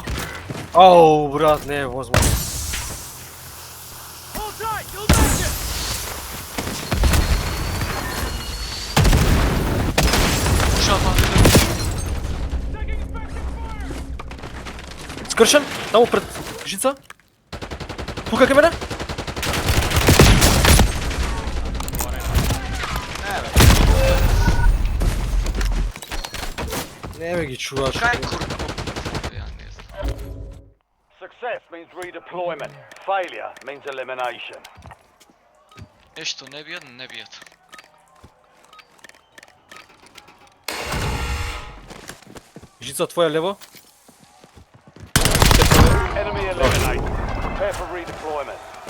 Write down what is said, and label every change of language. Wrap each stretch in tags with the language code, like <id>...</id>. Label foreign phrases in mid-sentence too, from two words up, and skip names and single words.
<mk>Ау, брат, не е возможно. Скршен, таму пред жица. Тука кај мене. Не бе ги чуваш. Кај курко? Ја не знам.</mk> <en>Success means redeployment. Failure means elimination.</en> <mk>Нешто не бијат. Жица твоја лево.</mk> <en>Enemy eliminated. Prepare for redeployment.</en>